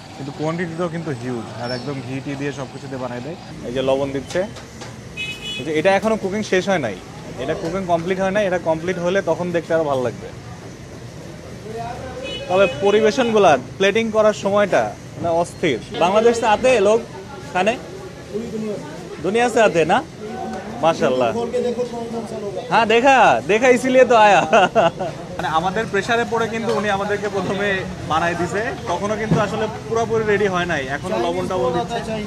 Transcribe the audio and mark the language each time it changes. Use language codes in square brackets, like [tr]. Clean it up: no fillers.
[bn] কিন্তু কোয়ান্টিটিটাও কিন্তু হিউজ, আর একদম ঘি টি দিয়ে সব কিছু দিয়ে বানাই দেয়। এই যে লবণ দিচ্ছে, এটা এখনও কুকিং শেষ হয় নাই, এটা কুকিং কমপ্লিট হয় নাই, এটা কমপ্লিট হলে তখন দেখতে আরও ভালো লাগবে। তবে পরিবেশনগুলা প্লেটিং করার সময়টা মানে অস্থির। [hi] বাংলাদেশ से आते हैं लोग खाने, दुनिया से आते हैं ना, माशाल्लाह। हाँ देखा इसीलिए तो आया। [bn] মানে আমাদের প্রেসারে পড়ে কিন্তু উনি আমাদেরকে প্রথমে বানাই দিছে, তখনও কিন্তু আসলে পুরোপুরি রেডি হয় নাই, এখনো লবণ টবণ দিচ্ছে।